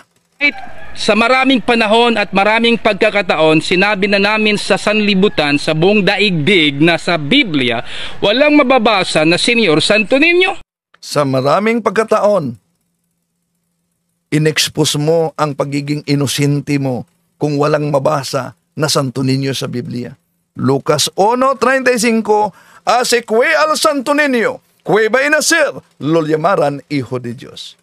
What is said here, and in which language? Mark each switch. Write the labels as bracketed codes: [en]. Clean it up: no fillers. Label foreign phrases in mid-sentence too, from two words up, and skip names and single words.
[tl] sa maraming panahon at maraming pagkakataon, sinabi na namin sa sanlibutan, sa buong daigdig na sa Biblia, walang mababasa na Senyor Santo Niño. sa maraming pagkataon, inexpose mo ang pagiging inosente mo kung walang mabasa na Santo Niño sa Biblia. [es] Lucas 1:35, Así que al Santo Niño, que va a nacer, lo llamarán Hijo de Dios.